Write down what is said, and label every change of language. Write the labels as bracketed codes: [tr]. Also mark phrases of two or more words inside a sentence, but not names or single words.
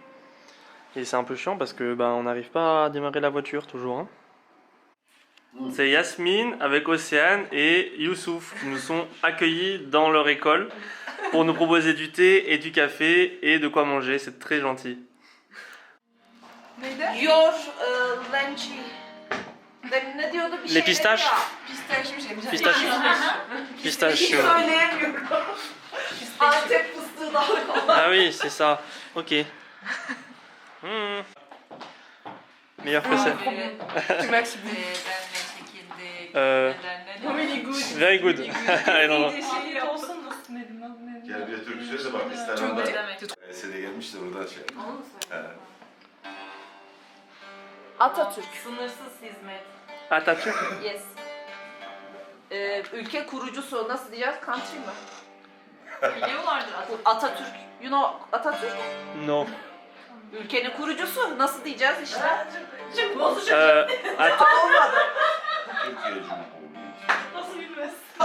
[fr] Et c'est un peu chiant parce que on n'arrive pas à démarrer la voiture toujours. Hein. C'est Yasmine avec Océane et Youssouf qui nous sont accueillis dans leur école pour nous proposer du thé et du café et de quoi manger. C'est très gentil. [tr] Neydi? [en] Your lunch. [tr] Ne diyordu bir [fr] Les [tr] şeyleri [fr] pistaches. [tr] ya. [fr] Pistachio j'aime bien. [en] Pistachio. Pistachio. [tr] Söyleyemiyorum. Antep fıstığı daha kolay. [fr] Ah oui, c'est ça. Ok. Mmh. Meilleur que ça. Tu Max bu. [en] Really good. Very good. I don't know. [tr] Şey olsun. Gel bir Türk söyle bak İstanbul'da. Esede gelmiş de oradan şey. Atatürk. Sınırsız hizmet. Atatürk. [en] Yes. [tr] Ülke kurucusu nasıl diyeceğiz? Country mı? Biliyorlardır Atatürk. [en] You know Atatürk? No. [tr] Ülkenin kurucusu nasıl diyeceğiz işte? Şimdi bozacak. Türkiye Cumhuriyeti. Nasıl bilmez?